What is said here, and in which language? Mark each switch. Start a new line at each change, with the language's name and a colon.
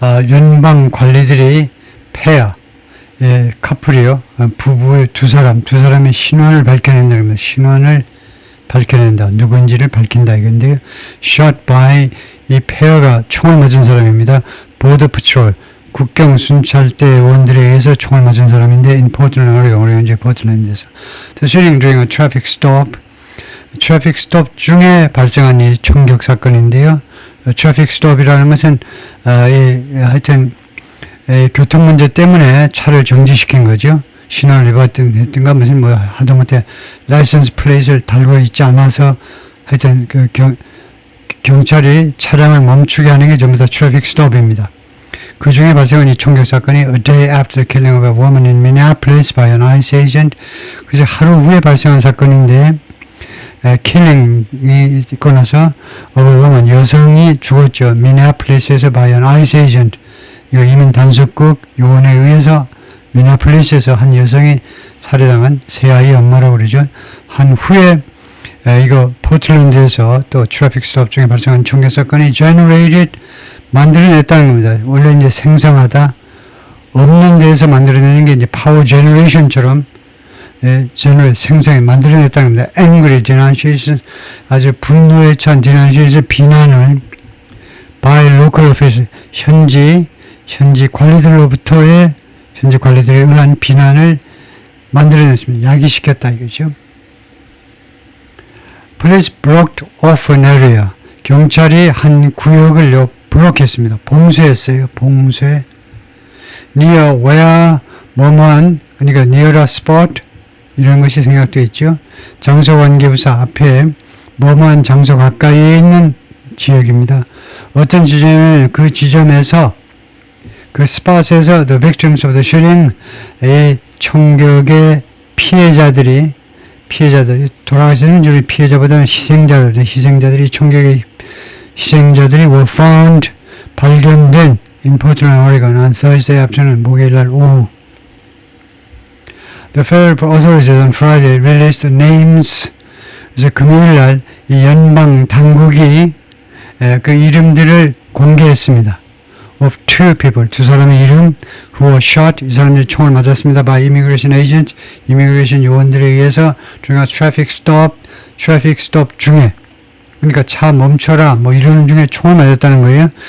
Korean: 연방 관리들이 pair, 커플이요. 부부의 두 사람의 신원을 밝혀낸다. 그러면 신원을 밝혀낸다. 누군지를 밝힌다. 이건데요.
English: Shot by,
Korean: 이 pair가 총을 맞은 사람입니다.
English: Border Patrol,
Korean: 국경 순찰대원들에 의해서 총을 맞은 사람인데
English: in Portland,
Korean: 오레곤주의 포틀랜드에서
English: The shooting during a traffic stop.
Korean: 트래픽 스톱 중에 발생한 이 총격 사건인데요. 트래픽 스톱이라는 것은 하여튼 교통 문제 때문에 차를 정지시킨 거죠. 신호를 위반했든가 무슨 하다못해 라이선스 플레이트를 달고 있지 않아서 하여튼 그 경찰이 차량을 멈추게 하는 게 전부 다 트래픽 스톱입니다. 그 중에 발생한 이 총격 사건이
English: a day after the killing of a woman in Minneapolis by an ICE agent.
Korean: 그래서 하루 후에 발생한 사건인데 킬링이 있고 나서 보면 여성이 죽었죠. 미네아폴리스에서
English: by an ICE agent.
Korean: 이거 이민 단속국 요원에 의해서 미네아폴리스에서 한 여성이 살해당한 세 아이 엄마라고 그러죠. 한 후에 이거 포틀랜드에서 또 트래픽 스톱 중에 발생한 총격 사건이 generated, 만들어냈다는 겁니다. 원래 이제 생성하다, 없는 데에서 만들어내는 게 이제 파워 제너레이션처럼 생성에 만들어냈다는 겁니다.
English: angry denunciation,
Korean: 아주 분노에 찬 denunciation, 비난을
English: by local officials,
Korean: 현지 관리들로부터의 현지 관리들에 의한 비난을 만들어냈습니다. 야기시켰다 이거죠.
English: Police blocked off an area.
Korean: 경찰이 한 구역을 블록했습니다. 봉쇄했어요. 봉쇄.
English: near where
Korean: 뭐뭐한, 그러니까
English: near a spot,
Korean: 이런 것이 생각되어 있죠. 장소관계부사 앞에 뭐뭐한 장소 가까이에 있는 지역입니다. 어떤 지점을 그 지점에서 그 스팟에서
English: the victims of the shooting,
Korean: 이 총격의 피해자들이 돌아가시는 우리 피해자보다는 희생자들이 총격의 희생자들이
English: were found,
Korean: 발견된
English: in Portland, Oregon on Thursday afternoon,
Korean: 목요일날 오후.
English: The federal authorities on Friday released the names
Korean: 그래서 금요일 날 이 연방 당국이 그 이름들을 공개했습니다.
English: Of two people,
Korean: 두 사람의 이름,
English: who were shot,
Korean: 이 사람들이 총을 맞았습니다.
English: by immigration agents,
Korean: immigration 요원들에 의해서 중요한 traffic stop 중에, 그러니까 차 멈춰라 뭐 이러는 중에 총을 맞았다는 거예요.